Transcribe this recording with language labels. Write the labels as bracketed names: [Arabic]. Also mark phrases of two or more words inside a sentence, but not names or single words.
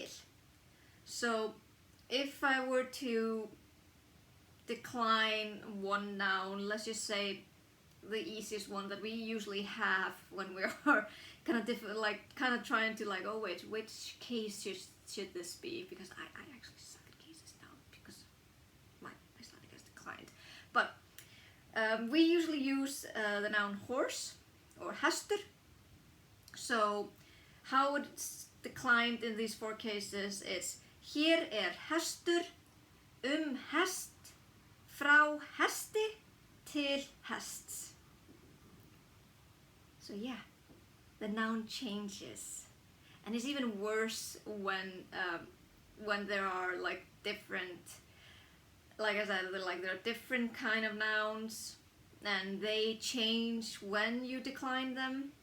[English] So if I were to decline one noun, let's just say the easiest one that we usually have when we are kind of trying to like, oh wait, which case should this be? Because I actually suck at cases now because my Icelandic has declined. But we usually use the noun horse or hestur. So how it's declined in these four cases is [Icelandic] hér hestur, hest, frá hesti, til hests. [English] So yeah, the noun changes, and it's even worse when there are like different, like I said, there are different kind of nouns, and they change when you decline them.